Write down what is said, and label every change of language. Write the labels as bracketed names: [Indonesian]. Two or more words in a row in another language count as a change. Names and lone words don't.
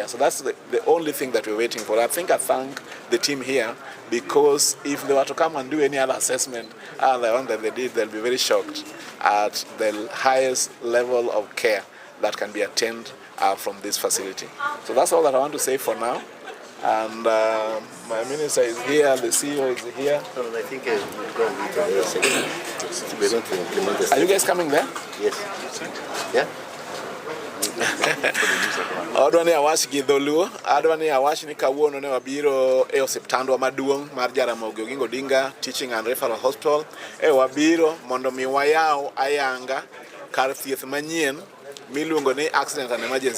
[English] So that's the only thing that we're waiting for. I think I thank the team here, because if they were to come and do any other assessment other than the one that they did, they'll be very shocked at the highest level of care that can be attained from this facility. So that's all that I want to say for now. And my minister is here, the CEO is here. So I think we're going to implement this. Are you guys coming there? Yes. Yeah? [Luo (Kenya and Tanzania)] Adwa ni awach gi dholuo, adwa ni awach ni kawuono ne wabiro e osiptandwa maduong' mar Jaramogi Oginga Odinga Teaching and Referral Hospital. Wabiro mondo mi wayaw ayanga kar thieth manyien miluongo ni [English] accident and emergency.